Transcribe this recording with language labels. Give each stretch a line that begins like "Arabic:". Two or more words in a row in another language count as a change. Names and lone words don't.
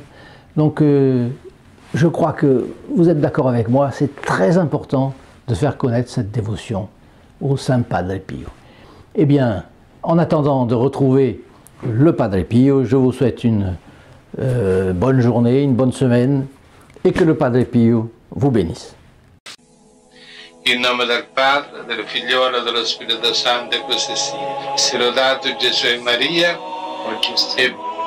French: Donc, je crois que vous êtes d'accord avec moi, c'est très important de faire connaître cette dévotion au Saint Padre Pio. Eh bien, en attendant de retrouver le Padre Pio, je vous souhaite une bonne journée, une bonne semaine, et que le Padre Pio vous bénisse.
Italian: In nome del Padre, del Figliolo e dello Spirito Santo, e così sia. Sia lodato Gesù e Maria, oggi e